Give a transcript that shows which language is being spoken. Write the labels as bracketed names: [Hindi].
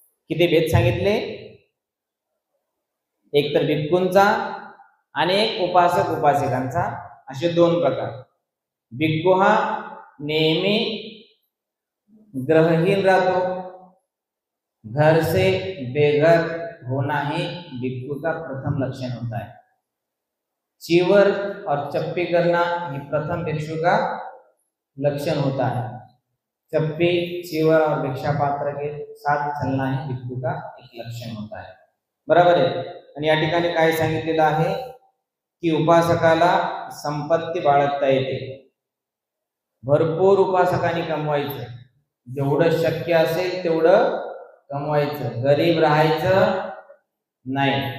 [Marathi] किती भेद सांगितले? एक तर भिक्खूंचा आणि एक उपासक उपासिकांचा, असे दोन प्रकार. भिक्खू हा नेहमी ग्रहहीन रहतो, [Hindi] घर से बेघर होना ही भिक्खू का प्रथम लक्षण होता है. चीवर और चप्पी करना ही प्रथम भिक्षु का लक्षण होता है. चप्पी, चीवर और भिक्षा पात्र के साथ चलना ही भिक्खू का एक लक्षण होता है. [Marathi] बरोबर आहे. आणि या ठिकाणी काय सांगितलेलं आहे की उपासकाला संपत्ती बाळगता येते. भरपूर उपासकांनी कमवायचं, जेवढं शक्य असेल तेवढं कमवायचं, गरीब राहायचं नाही.